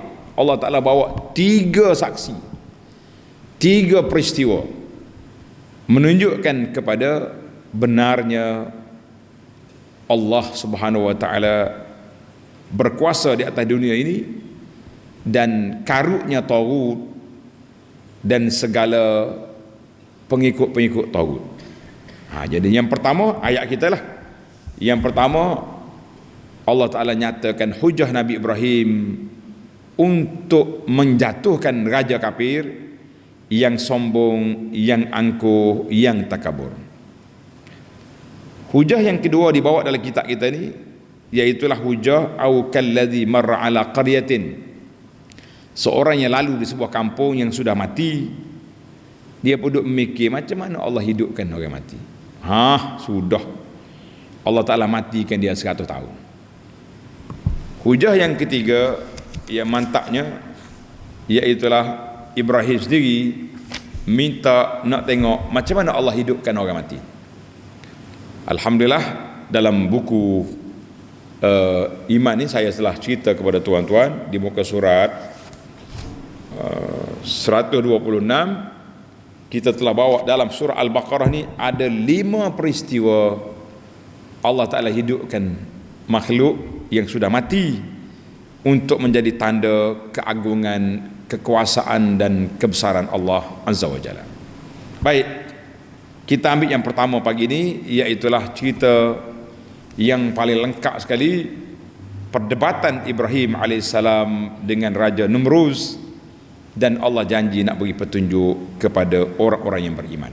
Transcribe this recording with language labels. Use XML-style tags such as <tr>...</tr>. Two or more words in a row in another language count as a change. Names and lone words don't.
<ms>Allah Ta'ala bawa 3 saksi, 3 peristiwa menunjukkan kepada benarnya Allah</ms> <ar>سبحانه وتعالى</ar> <ms>berkuasa di atas dunia ini, dan karutnya taghut dan segala pengikut-pengikut taghut. Jadi yang pertama ayat kita lah. Yang pertama, Allah Ta'ala nyatakan hujah Nabi Ibrahim untuk menjatuhkan raja kafir yang sombong, yang angkuh, yang takabur. Hujah yang kedua dibawa dalam kitab kita ni, iaitulah hujah</ms> <ar>أو كالذي مر على قرية.</ar> <ms>Seorang yang lalu di sebuah kampung yang sudah mati, dia pun duduk memikir macam mana Allah hidupkan orang mati. Sudah Allah Ta'ala matikan dia 100 tahun. Hujah yang ketiga, yang mantapnya, iaitulah Ibrahim sendiri minta nak tengok macam mana Allah hidupkan orang mati. Alhamdulillah, dalam buku iman ni saya telah cerita kepada tuan-tuan di muka surat 126, kita telah bawa dalam surah Al-Baqarah ni ada 5 peristiwa Allah Ta'ala hidupkan makhluk yang sudah mati untuk menjadi tanda keagungan, kekuasaan dan kebesaran Allah</ms> <ar>عز وجل.</ar> <ms>Baik, kita ambil yang pertama pagi ini, iaitulah cerita yang paling lengkap sekali, perdebatan Ibrahim alaihissalam dengan Raja Numruz, dan Allah janji nak beri petunjuk kepada orang-orang yang beriman.</ms>